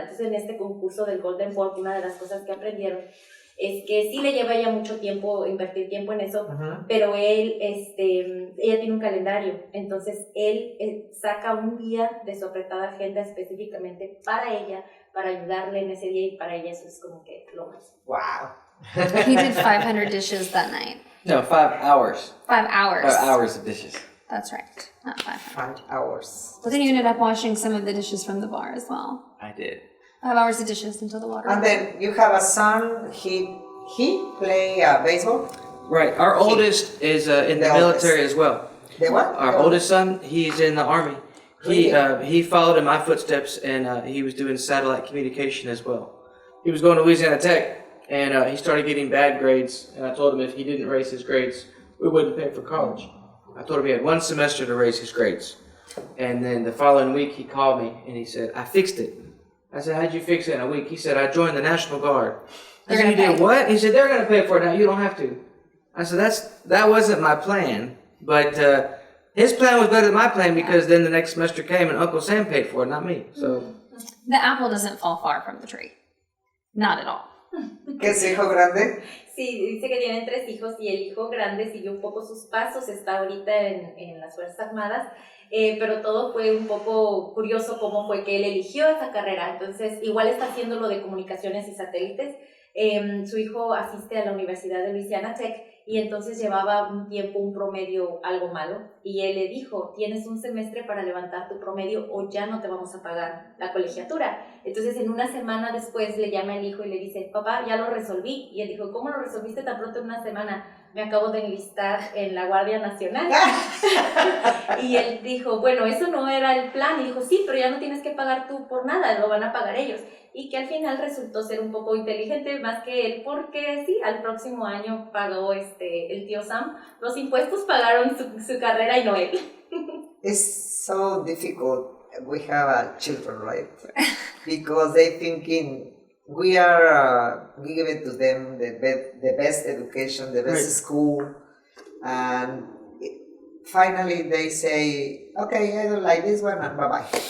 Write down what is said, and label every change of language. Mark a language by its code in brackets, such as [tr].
[es] Entonces en este concurso del Golden Fork, una de las cosas que aprendieron es que sí le lleva a ella mucho tiempo, invertir tiempo en eso, pero él, ella tiene un calendario, entonces él saca un día de su apretada agenda específicamente para ella, para ayudarle en ese día y para ella eso es como que lo más. [en] Wow. He did 500 dishes that night. No, 5 hours. 5 hours. 5 hours of dishes. That's right, not 500. 5 hours. But then you ended up washing some of the dishes from the bar as well. I did. 5 hours of dishes until the water. And then you have a son, he play baseball? Right. Our oldest is in the military as well. The what? Our oldest son, he's in the Army. He followed in my footsteps, and he was doing satellite communication as well. He was going to Louisiana Tech, and he started getting bad grades, and I told him if he didn't raise his grades, we wouldn't pay for college. I told him he had 1 semester to raise his grades. And then the following week, he called me, and he said, I fixed it. I said, how'd you fix it in a week? He said, I joined the National Guard. I said, you did what? He said, they're going to pay for it now. You don't have to. I said, that wasn't my plan, but his plan was better than my plan because then the next semester came and Uncle Sam paid for it, not me. So The apple doesn't fall far from the tree. Not at all. [es] ¿Qué es hijo grande? Sí, dice que tienen 3 hijos y el hijo grande siguió un poco sus pasos, está ahorita en las Fuerzas Armadas, pero todo fue un poco curioso cómo fue que él eligió esa carrera. Entonces, igual está haciendo lo de comunicaciones y satélites. Su hijo asiste a la Universidad de Louisiana Tech y entonces llevaba un tiempo, un promedio algo malo, y él le dijo, tienes un semestre para levantar tu promedio o ya no te vamos a pagar la colegiatura. Entonces en una semana después le llama el hijo y le dice, papá, ya lo resolví. Y él dijo, ¿cómo lo resolviste tan pronto en una semana? Me acabo de enlistar en la Guardia Nacional. Y él dijo, bueno, eso no era el plan. Y dijo, sí, pero ya no tienes que pagar tú por nada, lo van a pagar ellos. Y que al final resultó ser un poco inteligente más que él, porque sí, al próximo año pagó el tío Sam. Los impuestos pagaron su carrera y no él. [en] It's so difficult. We have children, right? Because they thinking we give it to them the best education, the best school, and finally they say, okay, I don't like this one, and bye bye.